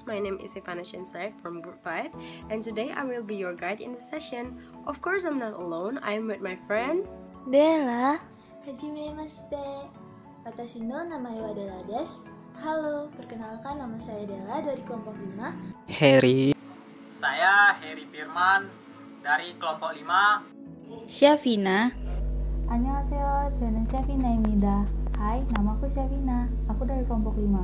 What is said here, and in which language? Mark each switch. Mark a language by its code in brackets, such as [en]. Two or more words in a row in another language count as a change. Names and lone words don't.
[en] My name is Ivana Shinsai from Group 5, and today I will be your guide in the session. Of course, I'm not alone. I am with my friend Dela. [ja] はじめまして。私の名前はDelaです. [id] Halo, perkenalkan nama saya Dela dari kelompok 5. Heri. Saya Heri Firman dari kelompok 5. Syafina. [ko] Annyeonghaseyo, 저는 Syafina입니다. [id] Hai, namaku Syafina. Aku dari kelompok 5.